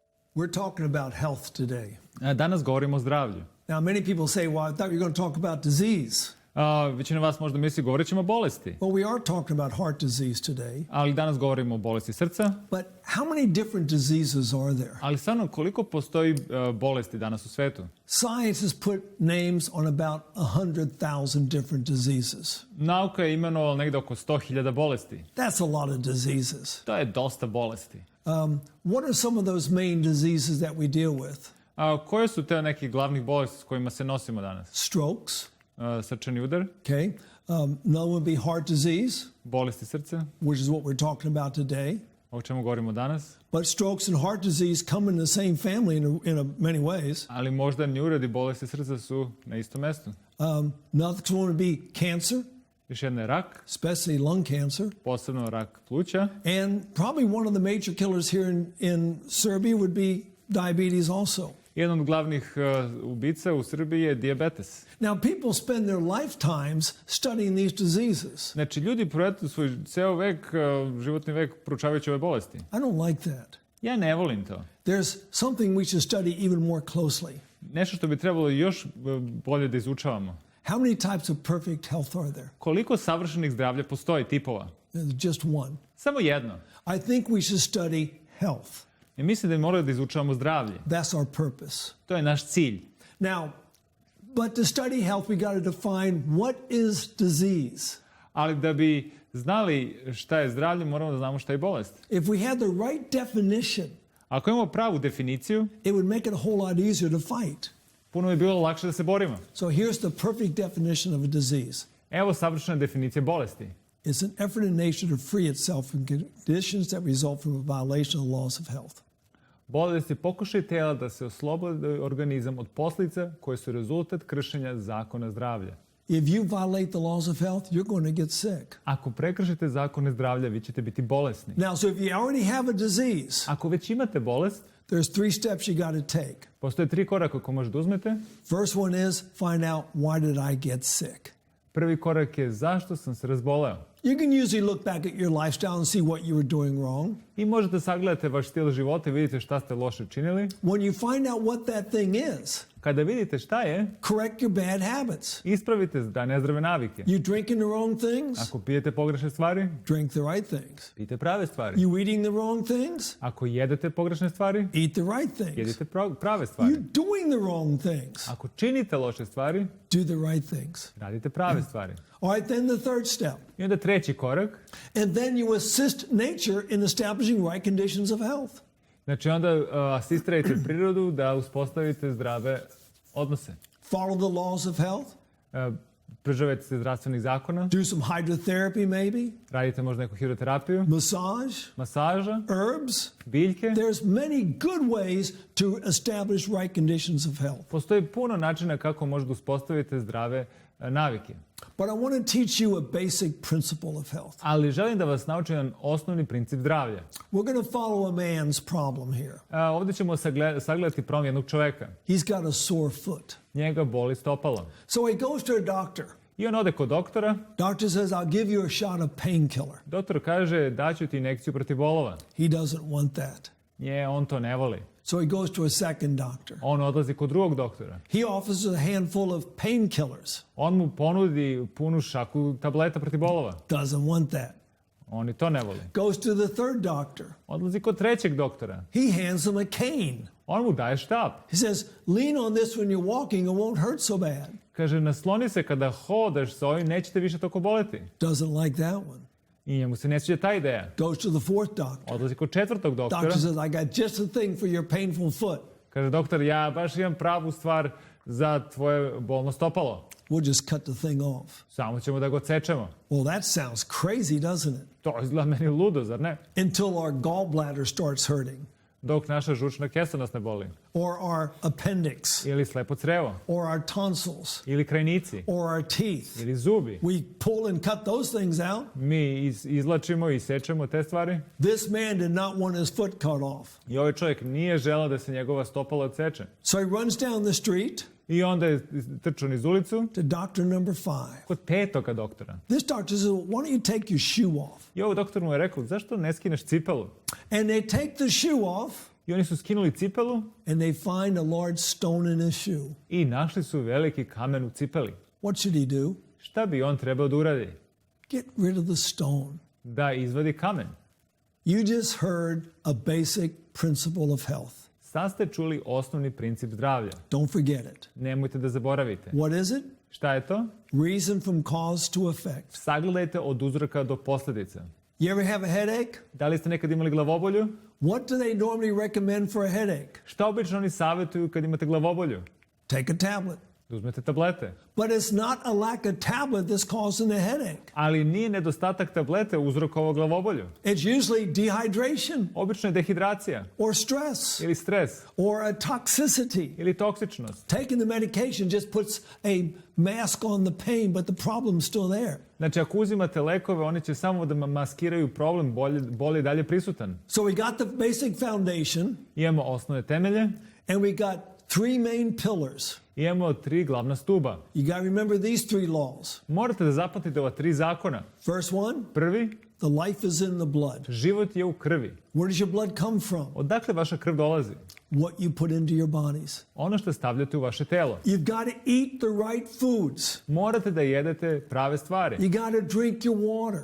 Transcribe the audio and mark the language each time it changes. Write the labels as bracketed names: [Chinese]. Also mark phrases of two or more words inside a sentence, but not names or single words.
[English] We're talking about health today. [Serbian] Danas govorimo o zdravlju. [English] Now, many people say, well, I thought you were going to talk about disease. [Serbian] Većina vas možda misli govorit ćemo o bolesti. [English] Well, we are talking about heart disease today. [Serbian] Ali danas govorimo o bolesti srca. [English] But how many different diseases are there? [Serbian] Ali stvarno, koliko postoji bolesti danas u svetu? [English] Science has put names on about 100,000 different diseases. [Serbian] Nauka je imenovala negde oko 100.000 bolesti. [English] That's a lot of diseases. [Serbian] To je dosta bolesti. [English] What are some of those main diseases that we deal with? [Serbian] Koje su te neke glavnih bolesti s kojima se nosimo danas? [English] Strokes. [Serbian] Srčani udar. [English] Okay. Another would be heart disease. [Serbian] Bolesti srca. [English] Which is what we're talking about today. [Serbian] O čemu govorimo danas. [English] But strokes and heart disease come in the same family in many ways. [Serbian] Ali moždani uredi bolesti srca su na istom mestu. [English] Another one would be cancer. [Serbian] Još jedna je rak. [English] Especially lung cancer. [Serbian] Posebno rak pluća. [English] And probably one of the major killers here in Serbia would be diabetes also. [Serbian] Jedan od glavnih ubica u Srbiji je dijabetes. [English] Now, people spend their lifetimes studying these diseases. [Serbian] Znači, ljudi provedu svoj ceo vek, životni vek, proučavajući ove bolesti. [English] I don't like that. [Serbian] Ja ne volim to. [English] There's something we should study even more closely. [Serbian] Nešto što bi trebalo još bolje da izučavamo. [English] How many types of perfect health are there? [Serbian] Koliko savršenih zdravlja postoji, tipova? [English] There's just one. [Serbian] Samo jedno. [English] I think we should study health. [Serbian] I mislim da moramo da izučavamo zdravlje. [English] That's our purpose. [Serbian] To je naš cilj. [English] Now, but to study health, we got to define what is disease. [Serbian] Ali da bi znali šta je zdravlje, moramo da znamo šta je bolest. [English] If we had the right definition, [Serbian] ako imamo pravu definiciju, [English] it would make it a whole lot easier to fight. [Serbian] Puno bi bilo lakše da se borimo. [English] So here's the perfect definition of a disease. [Serbian] Evo savršena definicija bolesti. [English] It's an effort in nature to free itself from conditions that result from a violation of the laws of health. [Serbian] Bolest je pokušaj tela da se oslobodi organizam od posljedica koje su rezultat kršenja zakona zdravlja. [English] If you violate the laws of health, you're going to get sick. [Serbian] Ako prekršite zakone zdravlja, vi ćete biti bolesni. [English] Now, so if you already have a disease, [Serbian] ako već imate bolest, [English] there's 3 steps you got to take. [Serbian] Postoje 3 koraka koje možete uzmete. [English] First one is find out why did I get sick. [Serbian] Prvi korak je zašto sam se razboleo. [English] You can usually look back at your lifestyle and see what you were doing wrong. [Serbian] I možete sagledati vaš stil života i vidite šta ste loše činili. [English] When you find out what that thing is, [Serbian] kada vidite šta je, [English] correct your bad habits. [Serbian] Ispravite nezdrave navike. [English] You drinking the wrong things? [Serbian] Ako pijete pogrešne stvari, [English] drink the right things. [Serbian] Pijte prave stvari. [English] You eating the wrong things? [Serbian] Ako jedete pogrešne stvari, [English] eat the right things. [Serbian] Jedite prave stvari. [English] You doing the wrong things? [Serbian] Ako činite loše stvari, [English] do the right things. [Serbian] Radite prave stvari. [English] All right, then the third step. [Serbian] I onda treći korak. [English] And then you assist nature in establishing right conditions of health. [Serbian] Znači onda asistirajte prirodu da uspostavite zdrave odnose. [English] Follow the laws of health. [Serbian] Pridržavajte se zdravstvenih zakona. [English] Do some hydrotherapy maybe. [Serbian] Radite možda neku hidroterapiju. Masaža. [English] Herbs. [Serbian] Biljke. [English] There's many good ways to establish right conditions of health. [Serbian] Postoji puno načina kako možete uspostaviti zdrave navike. [English] But I want to teach you a basic principle of health. [Serbian] Ali želim da vas naučim jedan osnovni princip zdravlja. [English] We're going to follow a man's problem here. [Serbian] Ovdje ćemo sagledati problem jednog čoveka. [English] He's got a sore foot. [Serbian] Njega boli stopalo. [English] So he goes to a doctor. [Serbian] I on ode kod doktora. [English] Doctor says, I'll give you a shot of painkiller. [Serbian] Doktor kaže, daću ti injekciju protiv bolova. [English] He doesn't want that. [Serbian] On to ne voli. [English] So he goes to a second doctor. [Serbian] On odlazi kod drugog doktora. [English] He offers a handful of painkillers. [Serbian] On mu ponudi punu šaku tableta protiv bolova. [English] Doesn't want that. [Serbian] On i to ne voli. [English] Goes to the third doctor. [Serbian] Odlazi kod trećeg doktora. [English] He hands him a cane. [Serbian] On mu daje štap. [English] He says, lean on this when you're walking, it won't hurt so bad. [Serbian] Kaže, nasloni se kada hodaš sa ovim, nećete više toliko boleti. [English] Doesn't like that one. [Serbian] I njemu se ne sviđa ta ideja. [English] Goes to the fourth doctor. [Serbian] Odlazi kod četvrtog doktora. [English] Doctor says, I got just the thing for your painful foot. [Serbian] Kaže, doktor, ja baš imam pravu stvar za tvoje bolno stopalo. [English] We'll just cut the thing off. [Serbian] Samo ćemo da ga odsečemo. [English] Well, that sounds crazy, doesn't it? [Serbian] To izgleda meni ludo, zar ne? [English] Until our gallbladder starts hurting. [Serbian] Dok naša žučna kesa nas ne boli. [English] Or our appendix. [Serbian] Ili slepo crevo. [English] Or our tonsils. [Serbian] Ili krajnici. [English] Or our teeth. [Serbian] Ili zubi. [English] We pull and cut those things out. [Serbian] Mi izlačimo i sečemo te stvari. [English] This man did not want his foot cut off. [Serbian] I ovaj čovjek nije želeo da se njegova stopala odseče. [English] So he runs down the street. [Serbian] I onda je trčao niz ulicu. [English] To doctor number 5. [Serbian] Kod petoga doktora. [English] This doctor says, why don't you take your shoe off? [Serbian] I ovaj doktor mu je rekao, zašto ne skineš cipelu? [English] And they take the shoe off. [Serbian] I I oni su skinuli cipelu [English] and they find a large stone in his shoe. [Serbian] i našli su veliki kamen u cipeli. [English] What should he do? [Serbian] Šta bi on trebao da uradi? [English] Get rid of the stone. [Serbian] Da izvadi kamen. [English] You just heard a basic principle of health. [Serbian] Sad ste čuli osnovni princip zdravlja. [English] Don't forget it. [Serbian] Nemojte da zaboravite. [English] What is it? [Serbian] Šta je to? [English] Reason from cause to effect. [Serbian] Sagledajte od uzroka do posljedica. [English] You ever have a headache? [Serbian] Da li ste nekad imali glavobolju? [English] What do they normally recommend for a headache? [Serbian] Šta obično oni savjetuju kad imate glavobolju? [English] Take a tablet. [Serbian] Da uzmete tablete. [English] But it's not a lack of tablet that's causing the headache. [Serbian] Ali nije nedostatak tablete uzrokovao glavobolju. [English] It's usually dehydration [Serbian] Obično je dehidracija [English] or stress [Serbian] ili stres [English] or a toxicity. [Serbian] ili toksičnost. [English] Taking the medication just puts a mask on the pain, but the problem's still there. [Serbian] Znači, ako uzimate lekove, oni će samo da maskiraju problem, bol je dalje prisutan. [English] So we got the basic foundation, [Serbian] Imamo osnovne temelje, [English] and we got three main pillars. [Serbian] imamo 3 glavna stuba. [English] You got to remember these three laws. [Serbian] Morate da zapamtite ova 3 zakona. [English] First one, [Serbian] Prvi, [English] the life is in the blood. [Serbian] život je u krvi. [English] Where does your blood come from? [Serbian] Odakle vaša krv dolazi? [English] What you put into your bodies. [Serbian] Ono što stavljate u vaše telo. [English] You've got to eat the right foods. [Serbian] Morate da jedete prave stvari. [English] You got to drink your water.